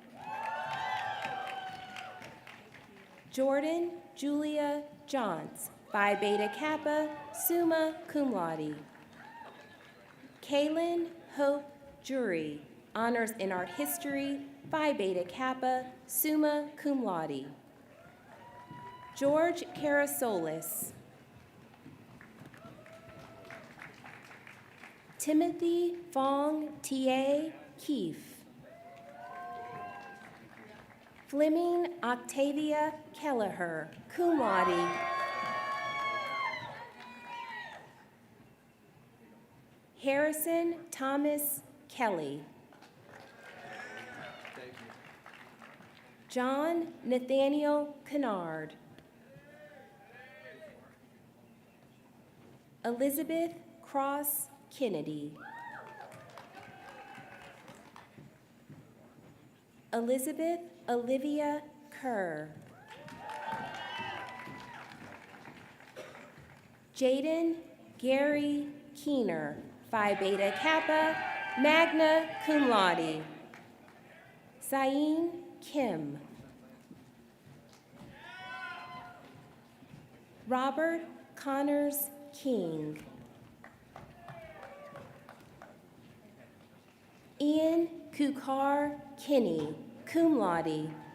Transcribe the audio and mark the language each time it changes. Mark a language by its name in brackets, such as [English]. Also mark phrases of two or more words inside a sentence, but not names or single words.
[English] Jordan Julia Johns, Phi Beta Kappa, [Latin] Summa Cum Laude. [English] Kaylin Hope Jury, Honors in Art History, Phi Beta Kappa, [Latin] Summa Cum Laude. [English] George Karasolis. Timothy Fong T.A. Keefe. Fleming Octavia Kelleher, [Latin] cum laude. [English] Harrison Thomas Kelly. John Nathaniel Kennard. Elizabeth Cross Kennedy. Elizabeth Olivia Kerr. Jaden Gary Keener, Phi Beta Kappa, [Latin] magna cum laude. [English] Sain Kim. Robert Connors King. Ian Kukar Kinney, [Latin] cum laude.